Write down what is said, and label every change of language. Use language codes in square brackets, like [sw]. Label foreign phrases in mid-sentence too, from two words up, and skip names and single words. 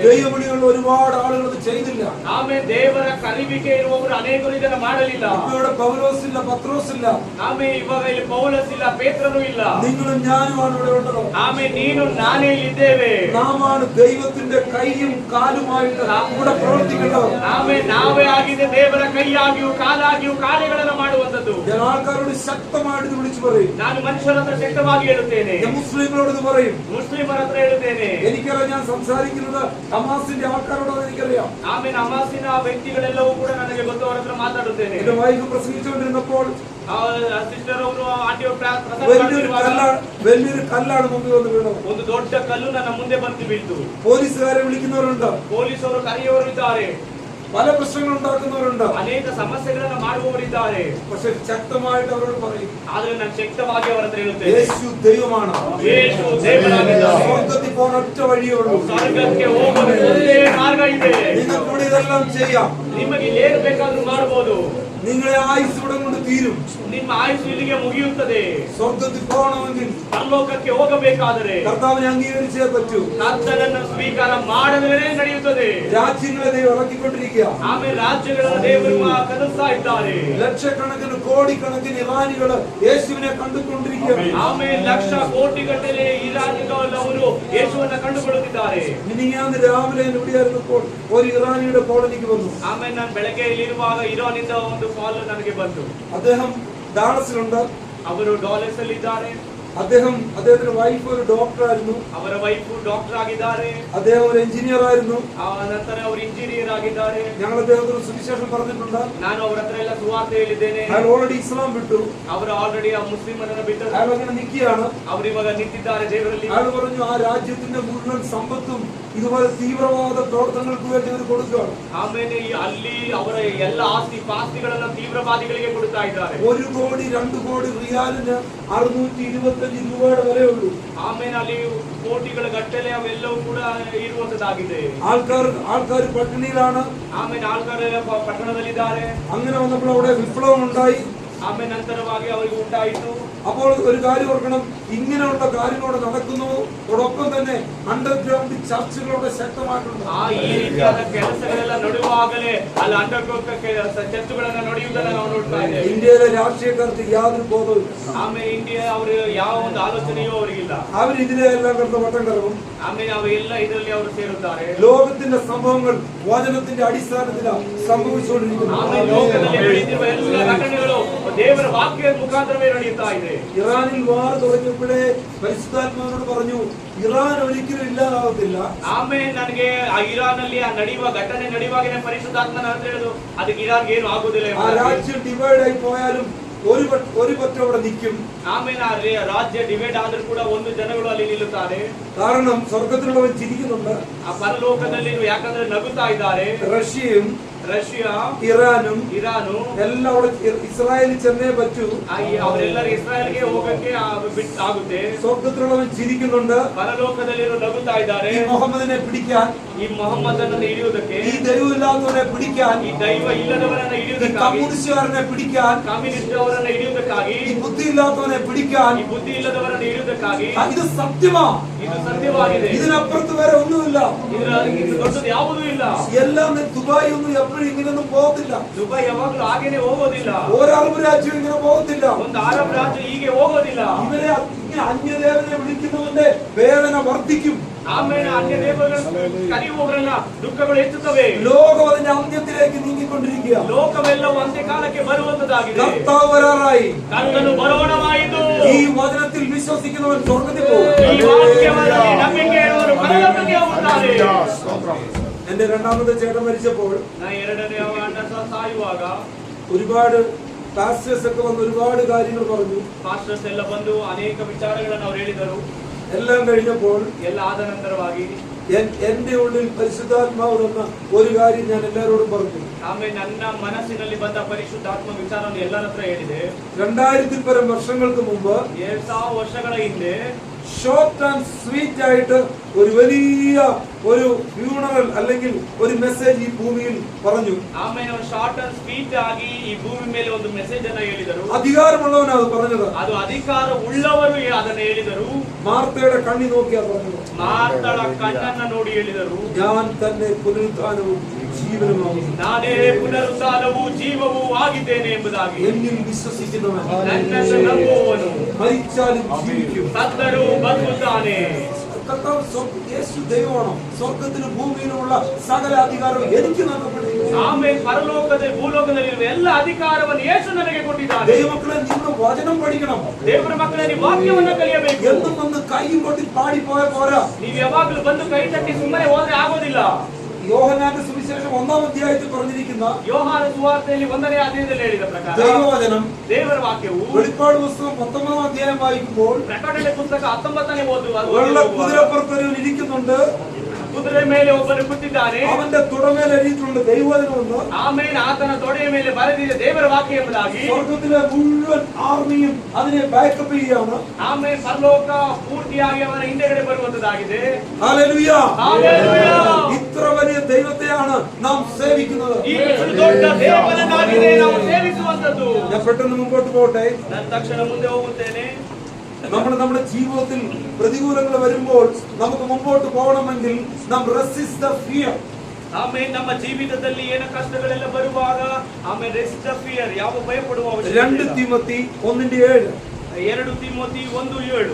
[ml] ദൈവവിളിയുള്ള ഒരുപാട് ആളുകൾ അത് ചെയ്തില്ല. [kn] ಆಮೇಲೆ ದೇವರ ಕರಿವಿಕೆ ಇರುವವರು ಅನೇಕರು ಇದನ್ನು ಮಾಡಲಿಲ್ಲ. [ml] ഇവിടെ പൗലോസ് ഇല്ല, പത്രോസ് ഇല്ല. [kn] ಆಮೇಲೆ ಇವಾಗ ಇಲ್ಲಿ ಪೌಲಸ್ ಇಲ್ಲ, ಪೇತ್ರನು ಇಲ್ಲ. [ml] നിങ്ങളും ഞാനുമാണ് ഇവിടെ ഉള്ളത്. [kn] ಆಮೇಲೆ ನೀನು ನಾನೇ ಇಲ್ಲಿದ್ದೇವೆ. [ml] നാമാണ് ദൈവത്തിന്റെ കൈയും കാലുമായിട്ട് ഇവിടെ പ്രവർത്തിക്കേണ്ടവർ. [kn] ಆಮೇಲೆ ನಾವೇ ಆಗಿದೆ ದೇವರ ಕೈಯಾಗಿಯೂ ಕಾಲಾಗಿಯೂ ಕಾರ್ಯಗಳನ್ನು ಮಾಡುವಂತದ್ದು. [ml] ഞാൻ ആൾക്കാരോട് ശക്തമായിട്ട് വിളിച്ചു പറയും. [kn] ನಾನು ಮನುಷ್ಯರ ಹತ್ರ ಶಕ್ತವಾಗಿ ಹೇಳುತ್ತೇನೆ. [ml] ഞാൻ മുസ്ലിങ്ങളോട് ഇത് പറയും. [kn] ಮುಸ್ಲಿಮರ ಹತ್ರ ಹೇಳುತ್ತೇನೆ. [ml] എനിക്കറിയാം, ഞാൻ സംസാരിക്കുന്നത് ഹമാസിന്റെ ആൾക്കാരോടാണ് എനിക്കറിയാം. [kn] ಆಮೇಲೆ ಹಮಾಸಿನ ವ್ಯಕ್ತಿಗಳೆಲ್ಲವೂ ಕೂಡ ನನಗೆ ಗೊತ್ತು. ಅವರ ಹತ್ರ ಮಾತಾಡುತ್ತೇನೆ. [ml] എന്റെ വൈഫ് പ്രസംഗിച്ചുകൊണ്ടിരുന്നപ്പോൾ [kn] ಸಿಸ್ಟರ್ ಅವರು ಆಂಟಿಯವರು [ml] വലിയൊരു കല്ലാണ് മുമ്പിൽ വന്ന് വീണത്. [kn] ಒಂದು ದೊಡ್ಡ ಕಲ್ಲು ನನ್ನ ಮುಂದೆ ಬಂದು ಬೀಳ್ತು. [ml] പോലീസുകാരെ വിളിക്കുന്നവരുണ്ട്, [kn] ಪೊಲೀಸರು ಕರೆಯುವವರು ಇದ್ದಾರೆ, [ml] പല പ്രശ്നങ്ങൾ ഉണ്ടാക്കുന്നവരുണ്ട്. [kn] ಅನೇಕ ಸಮಸ್ಯೆಗಳನ್ನು ಮಾಡುವವರಿದ್ದಾರೆ. [ml] പക്ഷെ ശക്തമായിട്ട് അവരോട് പറയും, [kn] ಆದ್ರೆ ನಾನು ಶಕ್ತವಾಗಿ ಅವರ ಹತ್ರ ಹೇಳುತ್ತೇನೆ, [ml] യേശു ദൈവമാണ്. [kn] ಯೇಸು ದೇವರಾಗಿದ್ದಾನೆ. [ml] സ്വർഗ്ഗത്തിൽ പോകാൻ ഒറ്റ വഴിയേ ഉള്ളൂ. [kn] ಸ್ವರ್ಗಕ್ಕೆ ಹೋಗಲು ಒಂದೇ ಮಾರ್ಗ ಇದೆ. [ml] നിങ്ങൾക്ക് ഇവിടെ ഇതെല്ലാം ചെയ്യാം. [kn] ನಿಮಗೆ ಏನು ಬೇಕಾದ್ರೂ ಮಾಡಬಹುದು. [ml] നിങ്ങളെ ആയുസ് ഇവിടെ കൊണ്ട് തീരും. [kn] ನಿಮ್ಮ ಆಯುಷ್ ಇಲ್ಲಿಗೆ ಮುಗಿಯುತ್ತದೆ. [ml] സ്വർഗ്ഗത്തിൽ പോകണമെങ്കിൽ [kn] ಪರಲೋಕಕ್ಕೆ ಹೋಗಬೇಕಾದರೆ [ml] കർത്താവിനെ അംഗീകരിച്ചേ പറ്റൂ. [kn] ಕರ್ತನನ್ನು ಸ್ವೀಕಾರ ಮಾಡಿದರೆ ನಡೆಯುತ್ತದೆ. [ml] രാജ്യങ്ങളെ ദൈവം ഇറക്കിക്കൊണ്ടിരിക്കുക. [kn] ಆಮೇಲೆ ರಾಜ್ಯಗಳನ್ನು ದೇವರು ಕಲಿಸ್ತಾ ಇದ್ದಾರೆ. [ml] ലക്ഷക്കണക്കിന് കോടിക്കണക്കിന് ഇറാനികൾ യേശുവിനെ കണ്ടുകൊണ്ടിരിക്കുകയാണ്. [kn] ಆಮೇಲೆ ಲಕ್ಷ ಕೋಟಿ ಗಟ್ಟಲೆ ಇರಾನಿಗಳವರು ಯೇಸುವನ್ನು ಕಂಡುಕೊಳ್ಳುತ್ತಿದ್ದಾರೆ. [ml] മിനിഞ്ഞാന്ന് രാവിലെ എവിടെയായിരുന്നപ്പോൾ ഒരു ഇറാനിയുടെ കോൾ എനിക്ക് വന്നു. [kn] ಆಮೇಲೆ ನಾನು ಬೆಳಗ್ಗೆ ಇಲ್ಲಿರುವಾಗ ಇರಾನಿಂದ ಒಂದು ಕಾಲ್ ನನಗೆ ಬಂತು. [ml] അദ്ദേഹം ഡാളസിലുണ്ട്. [kn] ಅವರು ಡಾಲರ್ಸ್ ಅಲ್ಲಿ ಇದ್ದಾರೆ. [ml] അദ്ദേഹത്തിന്റെ വൈഫ് ഒരു ഡോക്ടറായിരുന്നു. [kn] ಅವರ ವೈಫ್ ಡಾಕ್ಟರ್ ಆಗಿದ್ದಾರೆ. [ml] അദ്ദേഹം ഒരു എഞ്ചിനീയർ ആയിരുന്നു. [kn] ನಂತರ ಅವರು ಇಂಜಿನಿಯರ್ ಆಗಿದ್ದಾರೆ. [ml] ഞങ്ങൾ അദ്ദേഹത്തിന് സുവിശേഷം പറഞ്ഞിട്ടുണ്ട്. [kn] ನಾನು ಅವರ ಹತ್ರ ಎಲ್ಲ ಸುವಾರ್ತೆ ಹೇಳಿದ್ದೇನೆ. [ml] അയാൾ ഓൾറെഡി ഇസ്ലാം വിട്ടു. [kn] ಅವರು ಆಲ್ರೆಡಿ ಆ ಮುಸ್ಲಿಮರನ್ನು ಬಿಟ್ಟರು. [ml] അയാൾ അങ്ങനെ നിൽക്കുകയാണ്. [kn] ಅವರು ಇವಾಗ ನಿಂತಿದ್ದಾರೆ ದೇವರಲ್ಲಿ. [ml] അയാൾ പറഞ്ഞു, ആ രാജ്യത്തിന്റെ മുഴുവൻ സമ്പത്തും ഇതുപോലെ തീവ്രവാദ പ്രവർത്തനങ്ങൾക്ക് വേണ്ടി അവർ കൊടുക്കുകയാണ്. [kn] ಆಮೇಲೆ ಅಲ್ಲಿ ಅವರ ಎಲ್ಲ ಆಸ್ತಿ ಪಾಸ್ತಿಗಳನ್ನು ತೀವ್ರವಾದಿಗಳಿಗೆ ಕೊಡ್ತಾ ಇದ್ದಾರೆ. [ml] 1 കോടി 2 ಕೋടി റിയാലിന് 625 രൂപയുടെ വിലയുള്ളൂ. [kn] ಆಮೇಲೆ ಅಲ್ಲಿ ಕೋಟಿಗಳ ಗಟ್ಟಲೆ ಅವೆಲ್ಲವೂ ಕೂಡ ಇರುವಂತದ್ದಾಗಿದೆ. [ml] ആൾക്കാർ പട്ടിണിയിലാണ്. [kn] ಆಮೇಲೆ ಆಳ್ಗಾರೆಲ್ಲ ಪಟ್ಟಣದಲ್ಲಿದ್ದಾರೆ. [ml] അങ്ങനെ വന്നപ്പോൾ അവിടെ വിപ്ലവം ഉണ്ടായി. [kn] ಆಮೇಲೆ ನಂತರವಾಗಿ ಅವರಿಗೆ ಉಂಟಾಯಿತು. [ml] അപ്പോൾ ഒരു കാര്യം ഓർക്കണം, ഇങ്ങനെയുള്ള കാര്യങ്ങളോട് നടക്കുന്നു. അതോടൊപ്പം തന്നെ അണ്ടർഗ്രൗണ്ട് ചർച്ചകളോടെ ശക്തമായിട്ടുണ്ട്. [kn] ಈ ರೀತಿಯಾದ ಕೆಲಸಗಳೆಲ್ಲ ನಡೆಯುವಾಗಲೇ ಅಲ್ಲಿ ಅಂಡರ್ಗ್ರೌಂಡ್ ಚರ್ಚೆಗಳನ್ನು ನಡೆಯುವುದನ್ನು ನಾವು ನೋಡ್ತಾ ಇದ್ದೇವೆ. [ml] ഇന്ത്യയിലെ രാഷ്ട്രീയക്കാർക്ക് യാതൊരു ബോധവുമില്ല. [kn] ಆಮೇಲೆ ಇಂಡಿಯಾ ಅವರು ಯಾವ ಒಂದು ಆಲೋಚನೆಯೂ ಅವರಿಗಿಲ್ಲ. [ml] അവരിതിലെ എല്ലാം കിടന്ന് വട്ടം കറങ്ങും. [kn] ಆಮೇಲೆ ಅವೆಲ್ಲ ಇದರಲ್ಲಿ ಅವರು ಸೇರುತ್ತಾರೆ. [ml] ലോകത്തിന്റെ സംഭവങ്ങൾ വചനത്തിന്റെ അടിസ്ഥാനത്തിലാണ് സംഭവിച്ചുകൊണ്ടിരിക്കുന്നത്. [kn] ಆಮೇಲೆ ಲೋಕದಲ್ಲಿ ನಡೆಯುತ್ತಿರುವ ಎಲ್ಲ ಘಟನೆಗಳು ದೇವರ ವಾಕ್ಯದ ಮುಖಾಂತರವೇ ನಡೆಯುತ್ತಾ ಇದೆ. [ml] ഇറാനിൽ വാർ തുടങ്ങിയപ്പോഴേ പരിശുദ്ധാത്മാവിനോട് പറഞ്ഞു, ഇറാൻ ഒരിക്കലും ഇല്ലാതാവത്തില്ല. [kn] ಆಮೇಲೆ ನನಗೆ ಆ ಇರಾನ್ ಅಲ್ಲಿ ಆ ನಡೆಯುವ ಘಟನೆ ನಡೆಯುವಾಗ ಪರಿಶುದ್ಧಾತ್ಮನ ಅಂತ ಹೇಳಿದ್ರು, ಅದಕ್ಕೆ ಇರಾನ್ಗೆ ಏನು ಆಗುದಿಲ್ಲ. [ml] ആ രാജ്യം ഡിവൈഡ് ആയി പോയാലും ഒരു പറ്റം അവിടെ നിൽക്കും. [kn] ಆಮೇಲೆ ಆ ರಾಜ್ಯ ಡಿವೈಡ್ ಆದ್ರೂ ಕೂಡ ಒಂದು ಜನಗಳು ಅಲ್ಲಿ ನಿಲ್ಲುತ್ತಾರೆ. [ml] കാരണം സ്വർഗത്തിലുള്ളവൻ ചിരിക്കുന്നുണ്ട്. [kn] ಆ ಪರಲೋಕದಲ್ಲಿ ಯಾಕಂದ್ರೆ ನಗುತ್ತಾ ಇದ್ದಾರೆ. [ml] റഷ്യയും [kn] ರಷ್ಯಾ, [ml] ഇറാനും [kn] ಇರಾನು [ml] എല്ലാം അവിടെ ഇസ്രായേലിൽ ചെന്നേ പറ്റൂ. [kn] ಅವರೆಲ್ಲರೂ ಇಸ್ರಾಯೇಲ್ಗೆ ಹೋಗಕ್ಕೆ ಆಗುತ್ತೆ. [ml] സ്വർഗത്തിലുള്ളവൻ ചിരിക്കുന്നുണ്ട്. [kn] ಪರಲೋಕದಲ್ಲಿರೋ ನಗುತ್ತಾ ಇದ್ದಾರೆ. [ml] ഈ മുഹമ്മദിനെ പിടിക്കാൻ, [kn] ಈ ಮೊಹಮ್ಮದನನ್ನು ಹಿಡಿಯುವುದಕ್ಕೆ, [ml] ഈ ദൈവമില്ലാത്തവനെ പിടിക്കാൻ, [kn] ಈ ದೈವ ಇಲ್ಲದವರನ್ನ [ml] ഈ [kn] ಹಿಡಿಯುವುದಕ್ಕಾಗಿ, [ml] കമ്മ്യൂണിസ്റ്റുകാരനെ പിടിക്കാൻ, [kn] ಕಮ್ಯುನಿಸ್ಟ್ ಅವರನ್ನ ಹಿಡಿಯುವುದಕ್ಕಾಗಿ, [ml] ഈ ബുദ്ധിയില്ലാത്തവനെ പിടിക്കാൻ. [kn] ಈ ಬುದ್ಧಿ ಇಲ್ಲದವರನ್ನ ಹಿಡಿಯುವುದಕ್ಕಾಗಿ. [ml] ഇത് സത്യമാ. [kn] ಇದು ಸತ್ಯವಾಗಿದೆ. [ml] ഇതിനപ്പുറത്ത് വേറെ ഒന്നുമില്ല. [kn] ಇದು ದೊಡ್ಡದು ಯಾವುದೂ ಇಲ್ಲ. [ml] എല്ലാം ദുബായ് ഒന്നും എപ്പോഴും ഇങ്ങനെയൊന്നും പോകത്തില്ല. [kn] ದುಬೈ ಯಾವಾಗಲೂ ಹಾಗೇನೆ ಹೋಗೋದಿಲ್ಲ. [ml] ഒരറബ് രാജ്യം ഇങ്ങനെ പോകത്തില്ല. [kn] ಒಂದು ಅರಬ್ ರಾಜ್ಯ ಹೀಗೆ ಹೋಗೋದಿಲ್ಲ. [ml] ഇവരെ ഇങ്ങനെ അന്യദേവനെ വിളിക്കുന്നവന്റെ വേദന വർദ്ധിക്കും. [kn] ಆಮೇಲೆ ಅನ್ಯ ದೇವರುಗಳನ್ನು ಕರೆಯುವವರನ್ನ ದುಃಖಗಳು ಹೆಚ್ಚುತ್ತವೆ. [ml] ലോകം അതിന്റെ അന്ത്യത്തിലേക്ക് നീങ്ങിക്കൊണ്ടിരിക്കുക. [kn] ಲೋಕವೆಲ್ಲವೂ ಅಂತ್ಯಕಾಲಕ್ಕೆ ಬರುವಂತದಾಗಿದೆ. [ml] കർത്താവ് വരാറായി. [kn] ಕರ್ತನು ಬರೋಣವಾಯಿತು. [ml] ഈ വചനത്തിൽ വിശ്വസിക്കുന്നവൻ സ്വർഗ്ഗത്തിൽ പോകും. [kn] ಈ ವಾಕ್ಯದಲ್ಲಿ ನಂಬಿಕೆ ಇರುವವರು ಪರಲೋಕಕ್ಕೆ ಹೋಗುತ್ತಾರೆ. [ml] എന്റെ രണ്ടാമത്തെ ചേട്ടൻ മരിച്ചപ്പോൾ [kn] ನಾ ಎರಡನೇ ಅಣ್ಣ ಸಾಯುವಾಗ [ml] ഒരുപാട് പാസ്റ്റേഴ്സ് ഒക്കെ വന്ന് ഒരുപാട് കാര്യങ്ങൾ പറഞ്ഞു. [kn] ಪಾಸ್ಟರ್ಸ್ ಎಲ್ಲ ಬಂದು ಅನೇಕ ವಿಚಾರಗಳನ್ನು ಅವರು ಹೇಳಿದರು. [ml] എല്ലാം കഴിഞ്ഞപ്പോൾ [kn] ಎಲ್ಲ ಆದ ನಂತರವಾಗಿ [ml] എന്റെ ഉള്ളിൽ പരിശുദ്ധാത്മാവ് തന്ന ഒരു കാര്യം ഞാൻ എല്ലാവരോടും പറഞ്ഞു. [kn] ಆಮೇಲೆ ನನ್ನ ಮನಸ್ಸಿನಲ್ಲಿ ಬಂದ ಪರಿಶುದ್ಧಾತ್ಮ ವಿಚಾರವನ್ನು ಎಲ್ಲರ ಹತ್ರ ಹೇಳಿದೆ. [ml] 2000 പരം വർഷങ്ങൾക്ക് മുമ്പ് [kn] 2000 ವರ್ಷಗಳ ಹಿಂದೆ [en] short and sweet [ml] ആയിട്ട് ഒരു വലിയ ഒരു ഫ്യൂണറൽ അല്ലെങ്കിൽ ഒരു മെസ്സേജ് ഈ ഭൂമിയിൽ പറഞ്ഞു. [kn] ಆಮೇಲೆ ಅವರು [en] short and sweet [kn] ಆಗಿ ಈ ಭೂಮಿ ಮೇಲೆ ಒಂದು ಮೆಸೇಜ್ ಅನ್ನು ಹೇಳಿದರು. [ml] അധികാരമുള്ളവനാ അത് പറഞ്ഞത്. [kn] ಅದು ಅಧಿಕಾರ ಉಳ್ಳವರು ಅದನ್ನು ಹೇಳಿದರು. [ml] മാർത്തയുടെ കണ്ണി നോക്കിയാ പറഞ്ഞത്. [kn] ಮಾರ್ತಳ ಕಣ್ಣನ್ನ ನೋಡಿ ಹೇಳಿದರು, [ml] ഞാൻ തന്നെ പുനരുത്ഥാനവും ജീവനുമാകുന്നു. [kn] ನಾನೇ ಪುನರುತ್ಥಾನವೂ ಜೀವವೂ ಆಗಿದ್ದೇನೆ ಎಂಬುದಾಗಿ. [ml] എന്നിൽ വിശ്വസിക്കുന്നവൻ [kn] ನನ್ನನ್ನು ನಂಬುವವನು [ml] മരിച്ചാലും ജീവിക്കും. [kn] ಸತ್ತರೂ ಬದುಕುತ್ತಾನೆ. [ml] കർത്താവ് യേശു ദൈവമാണോ? സ്വർഗത്തിലും ഭൂമിയിലുമുള്ള സകല അധികാരവും എനിക്ക് നൽകപ്പെട്ടിരിക്കുന്നു. [kn] ಆಮೇಲೆ ಪರಲೋಕದಲ್ಲಿ ಭೂಲೋಕದಲ್ಲಿರುವ ಎಲ್ಲ ಅಧಿಕಾರವನ್ನು ಯೇಸು ನನಗೆ ಕೊಟ್ಟಿದ್ದಾನೆ. [ml] ദൈവമക്കളെ, നിങ്ങൾ വചനം പഠിക്കണം. [kn] ದೇವರ ಮಕ್ಕಳೇ, ನೀವು ವಾಕ್ಯವನ್ನು ಕಲಿಯಬೇಕು. [ml] എന്നും വന്ന് കൈയും കൊട്ടി പാടി പോയ പോരാ. [kn] ನೀವು ಯಾವಾಗಲೂ ಬಂದು ಕೈ ತಟ್ಟಿ ಸುಮ್ಮನೆ ಹೋದ್ರೆ ಆಗೋದಿಲ್ಲ. [ml] യോഹന്നാന്റെ സുവിശേഷം 1-ാം അധ്യായത്തിൽ പറഞ്ഞിരിക്കുന്ന [kn] ಯೋಹಾನ ಸುವಾರ್ತೆಯಲ್ಲಿ 1ನೇ ಅಧ್ಯಾಯದಲ್ಲಿ ಹೇಳಿದ ಪ್ರಕಾರ [ml] ദൈവവചനം, [kn] ದೇವರ ವಾಕ್ಯವು [ml] വെളിപ്പാട് പുസ്തകം 19-ാം അധ്യായം വായിക്കുമ്പോൾ [kn] ಪ್ರಕಟಣೆ ಪುಸ್ತಕ 19ನೇ [ml] വെള്ള കുതിരപ്പുറത്തൊരു ഇരിക്കുന്നുണ്ട്. [kn] ಕುದುರೆ ಮೇಲೆ ಒಬ್ಬನು ಕೂತಿದ್ದಾನೆ. [ml] അവന്റെ തുടമേൽ എഴുതിയിട്ടുണ്ട് ദൈവവചനമെന്ന്. [kn] ಆಮೇಲೆ ಆತನ ತೊಡೆಯ ಮೇಲೆ ಬರೆದಿದೆ ದೇವರ ವಾಕ್ಯ ಎಂಬುದಾಗಿ. [ml] സ്വർഗത്തിലെ മുഴുവൻ ആർമിയും അതിനെ ബാക്കപ്പ് ചെയ്യാണ്. [kn] ಆಮೇಲೆ ಪರಲೋಕ ಪೂರ್ತಿಯಾಗಿ ಅವನ ಹಿಂದೆಗಡೆ ಬರುವಂತದ್ದಾಗಿದೆ. [ml] ഹല്ലേലൂയ. [kn] ಹಲ್ಲೆಲೂಯಾ. [ml] ഇത്ര വലിയ ദൈവത്തെയാണ് നാം സേവിക്കുന്നത്. [kn] ಈ ದೊಡ್ಡ ದೇವರನ್ನಾಗಿದೆ ನಾವು ಸೇವಿಸುವಂತದ್ದು. [ml] ഞാൻ പെട്ടെന്ന് മുമ്പോട്ട് പോട്ടെ. [kn] ನಾನು ತಕ್ಷಣ ಮುಂದೆ ಹೋಗುತ್ತೇನೆ. [ml] നമ്മുടെ ജീവിതത്തിൽ പ്രതികൂലങ്ങൾ വരുമ്പോൾ നമുക്ക് മുമ്പോട്ട് പോകണമെങ്കിൽ നാം [en] resist the fear. [kn] ಆಮೇಲೆ ನಮ್ಮ ಜೀವಿತದಲ್ಲಿ ಏನು ಕಷ್ಟಗಳೆಲ್ಲ ಬರುವಾಗ ಆಮೇಲೆ [en] resist the fear, [kn] ಯಾವ ಭಯಪಡುವ ಅವಶ್ಯಕತೆ 2 ಇಲ್ಲ. [ml] തിമോത്തി 1:7. [kn] 2 ತಿಮೋತಿ 1:7.